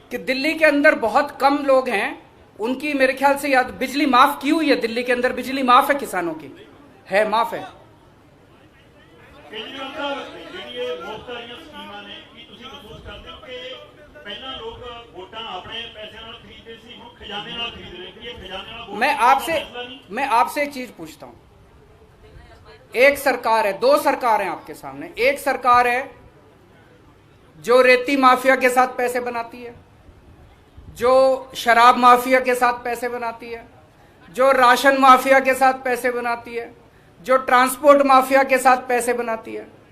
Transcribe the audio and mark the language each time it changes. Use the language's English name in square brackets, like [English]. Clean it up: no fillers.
[Hindi] कि दिल्ली के अंदर बहुत कम लोग हैं, उनकी मेरे ख्याल से याद बिजली माफ की हुई है। दिल्ली के अंदर बिजली माफ है, किसानों की है, माफ है। [Punjabi] केजरीवाल साहब, ਜਿਹੜੀ ਮੁਫਤ ਵਾਲੀਆਂ ਸਕੀਮਾਂ ਨੇ, ਕੀ ਤੁਸੀਂ ਮਹਿਸੂਸ ਕਰਦੇ ਹੋ ਕਿ ਪਹਿਲਾਂ ਲੋਕ ਵੋਟਾਂ ਆਪਣੇ ਪੈਸੇ ਨਾਲ ਖਰੀਦਦੇ ਸੀ, ਹੁਣ ਖਜ਼ਾਨੇ ਨਾਲ ਖਰੀਦ ਰਹੇ ਕਿ ਇਹ खजाने ਨਾਲ? [Hindi] मैं आपसे एक चीज पूछता हूं। एक सरकार है, 2 सरकार हैं आपके सामने। एक सरकार है जो रेती माफिया के साथ पैसे बनाती है, जो शराब माफिया के साथ पैसे बनाती है, जो राशन माफिया के साथ पैसे बनाती है, जो ट्रांसपोर्ट माफिया के साथ पैसे बनाती है।